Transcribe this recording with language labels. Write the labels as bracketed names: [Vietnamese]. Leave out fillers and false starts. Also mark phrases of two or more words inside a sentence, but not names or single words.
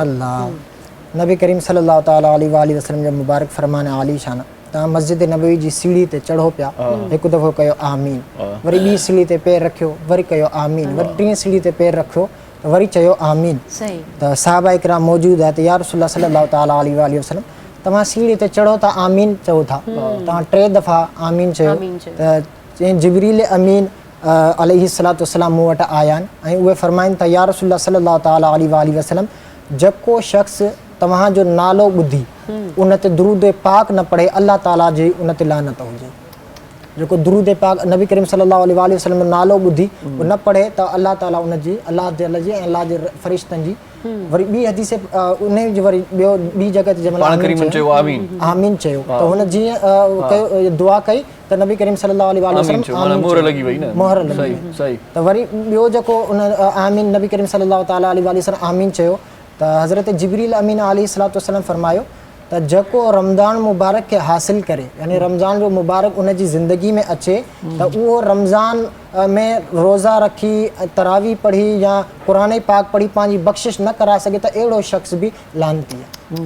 [Sindhi] अल्लाह नबी करीम [Arabic] صلى الله تعالى عليه وسلم [Sindhi] जो मुबारक फरमान आली शान, तव्हां मस्जिद नबवी जी सीढ़ी ते चढ़ो पिया, हिकु दफ़ो कयो आमीन, वरी ॿी सीढ़ी ते पैर रखियो, वरी कयो आमीन, वरी टीं सीढ़ी ते पैर रखियो त वरी चयो आमीन। त सहाबा इकराम मौजूदु आहे त [Arabic] يا رسول الله صلى الله تعالى عليه وسلم [Sindhi] तव्हां सीढ़ी ते चढ़ो था आमीन चओ था, तव्हां 3 दफ़ा आमीन चयो त चईं जिब्रील अमीन [Arabic] عليه الصلاة والسلام [Sindhi] मूं वटि आया आहिनि ऐं उहे फरमाइनि था [Arabic] يا رسول الله صلى الله تعالى عليه وسلم [Sindhi] जेको शख़्स तव्हांजो नालो ॿुधी उन ते दुरूद पाक न पढ़े अल्लाह ताला जी उन ते लानत हुजे। जेको दुरूद पाक नबी करीम [Arabic] صلى الله عليه وسلم [Sindhi] जो नालो ॿुधी उहो न पढ़े त अल्लाह ताला उन जी अल्लाह जी ऐं अल्लाह जे फरिश्तनि जी वरी ॿी हदीस उन जी वरी ॿी जॻह ते जंहिंमहिल आमीन चयो त हुन जीअं कयो दुआ कई त नबी करीम [Arabic] صلى الله عليه [Sindhi] वसल्लम मोहर लॻी वई त वरी ॿियो जेको उन आमीन नबी करीम [Arabic] صلى الله تعالى عليه وسلم [Sindhi] आमीन चयो त हज़रत जिब्रील अमीन [Arabic] عليه الصلاة والسلام [Sindhi] फरमायो त जेको रमज़ान मुबारक खे हासिल करे यानी रमज़ान जो मुबारक उन जी ज़िंदगी में अचे त उहो रमज़ान में रोज़ा रखी तरावी पढ़ी या क़ुरान पाक पढ़ी पंहिंजी बख़्शिश न कराए सघे त अहिड़ो शख़्स बि लानती आहे।